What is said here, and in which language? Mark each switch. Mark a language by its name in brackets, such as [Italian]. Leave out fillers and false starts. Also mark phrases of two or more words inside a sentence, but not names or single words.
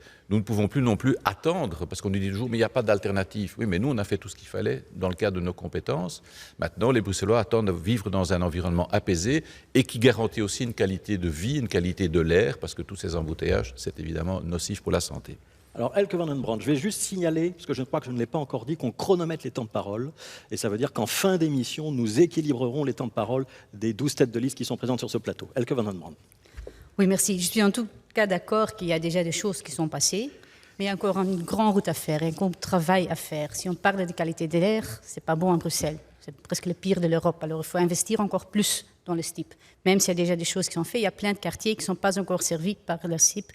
[French] Nous ne pouvons plus non plus attendre, parce qu'on nous dit toujours, mais il n'y a pas d'alternative. Oui, mais nous, on a fait tout ce qu'il fallait dans le cadre de nos compétences. Maintenant, les Bruxellois attendent de vivre dans un environnement apaisé et qui garantit aussi une qualité de vie, une qualité de l'air, parce que tous ces embouteillages, c'est évidemment nocif pour la santé. Alors, Elke van den Brand, je vais juste signaler, parce que je crois que je ne l'ai pas encore dit, qu'on chronomètre les temps de parole. Et ça veut dire qu'en fin d'émission, nous équilibrerons les temps de parole des 12 têtes de liste qui sont présentes sur ce plateau. Elke van den Brand. Oui, merci. Je suis en tout cas d'accord qu'il y a déjà des choses qui sont passées, mais il y a encore une grande route à faire, un grand travail à faire. Si on parle de qualité de l'air, ce n'est pas bon à Bruxelles. C'est presque le pire de l'Europe. Alors, il faut investir encore plus dans le STIP. Même s'il y a déjà des choses qui sont faites, il y a plein de quartiers qui ne sont pas encore servis par le STIP.